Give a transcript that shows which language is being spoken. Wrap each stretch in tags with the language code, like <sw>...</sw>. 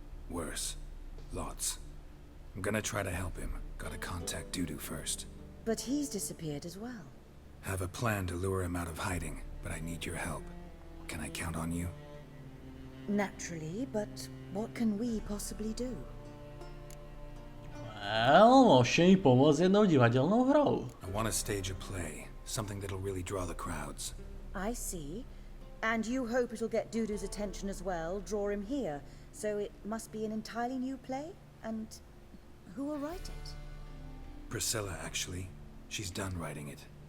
<en>Worse. Lots. I'm gonna try to help him. Gotta contact Dudu first. But he's disappeared as well. Have a plan to lure him out of hiding, but I need your help. Can I count on you? Naturally, but what can we possibly do?</en> <sk>Well, môžete mi pomôcť jednou divadelnou hrou.</sk> <en>I want to stage a play. Something that'll really draw the crowds. I see. And you hope it'll get Dudu's attention as well, draw him here. So it must be an entirely new play? And who will write it? Priscilla, actually. She's done writing it.</en>